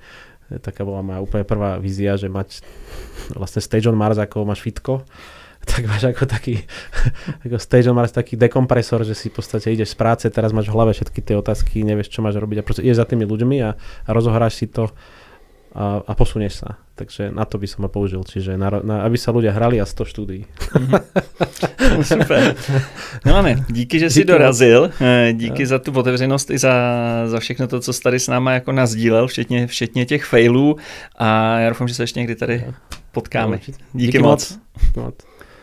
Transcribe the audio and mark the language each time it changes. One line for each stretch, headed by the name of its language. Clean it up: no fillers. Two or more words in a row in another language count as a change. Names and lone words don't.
Slovak: Taká bola moja úplne prvá vízia, že mať vlastne Stage on Mars, ako máš fitko, tak máš ako taký ako Stage on Mars, taký dekompresor, že si v podstate ideš z práce, teraz máš v hlave všetky tie otázky, nevieš, čo máš robiť a proste ideš za tými ľuďmi a rozohráš si to a posunieš sa. Takže na to by som ho použil. Čiže aby sa ľudia hrali a 100 štúdií. Super.
Czech: No ne, díky, že jsi dorazil. Díky za tu otevřenost i za všechno to, co jsi tady s náma jako nazdílel, včetně těch failů. A já doufám, že se ještě někdy tady potkáme. Díky moc.